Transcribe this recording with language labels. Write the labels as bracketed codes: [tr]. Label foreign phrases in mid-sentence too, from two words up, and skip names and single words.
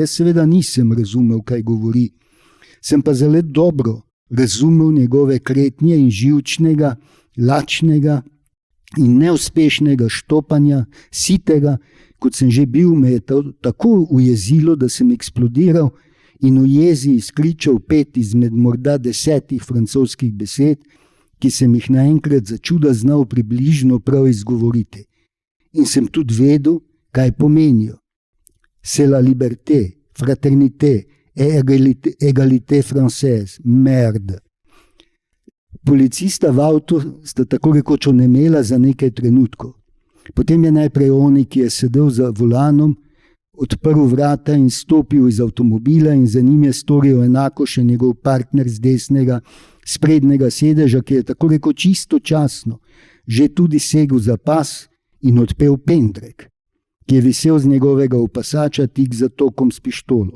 [sl] Jaz seveda nisem razumel, kaj govori. Sem pa zelo dobro razumel njegove kretnje in živčnega, lačnega in neuspešnega štopanja, sitega, kot sem že bil, me je tako ujezilo, da sem eksplodiral in v jezi izkričal 5 izmed morda 10 francoskih besed, ki sem jih naenkrat začuda znal približno prav izgovoriti. In sem tudi vedel, kaj pomenijo. [fr] C'est la liberté, fraternité, égalité française, merde. [sl] Policista v avtu sta tako rekoč onemela za nekaj trenutkov. Potem je najprej oni, ki je sedel za volanom, odprl vrata in stopil iz avtomobila in za njim je storil enako še njegov partner z desnega sprednjega sedeža, ki je tako rekoč istočasno že tudi segel za pas in odpel pendrek, ki je visel z njegovega opasača tik za tokom s pištolo.